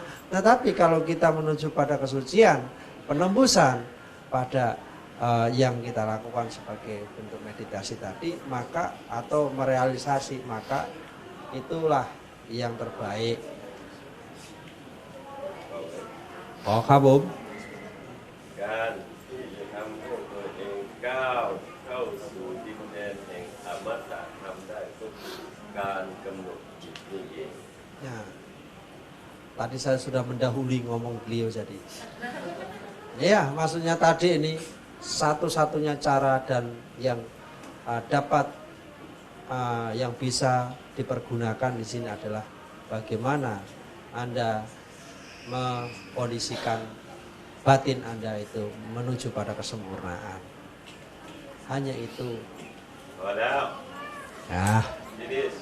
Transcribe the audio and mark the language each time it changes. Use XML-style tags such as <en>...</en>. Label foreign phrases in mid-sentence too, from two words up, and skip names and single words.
<id>Tetapi kalau kita menuju pada kesucian, penembusan pada yang kita lakukan sebagai bentuk meditasi tadi, maka atau merealisasi, maka itulah yang terbaik. Oh, kabum.</id> <th>การที่จะทำให้ตัวเองก้าวเข้าสู่ดินแดนแห่งอมตะทำได้ก็คือการกำหนดจิตนี่เอง</th> <id>Ya, tadi saya sudah mendahului ngomong beliau jadi. Ya, maksudnya tadi ini satu-satunya cara dan yang dapat yang bisa dipergunakan di sini adalah bagaimana Anda mengkondisikan batin Anda itu menuju pada kesempurnaan. Hanya itu.</id> <th>พอแล้ว</th> <id>Ya,</id> <th>ทีนี้</th>